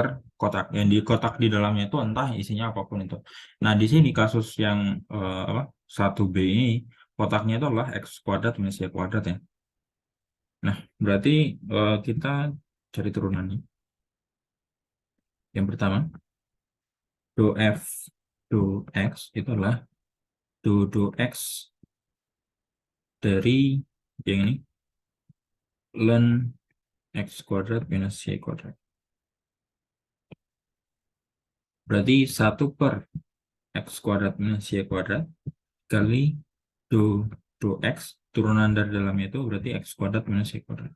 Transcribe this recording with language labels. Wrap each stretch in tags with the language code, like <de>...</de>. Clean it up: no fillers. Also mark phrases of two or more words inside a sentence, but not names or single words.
<id>Yang di kotak di dalamnya itu entah isinya apapun itu. Nah, di sini kasus yang 1B ini kotaknya itu adalah X kuadrat minus Y kuadrat ya. Nah, berarti kita cari turunannya. Yang pertama, do F do X itu adalah do X dari yang ini ln X kuadrat minus Y kuadrat. Berarti 1/X kuadrat minus Y kuadrat kali do X turunan dari dalamnya itu berarti X kuadrat minus Y kuadrat.</id>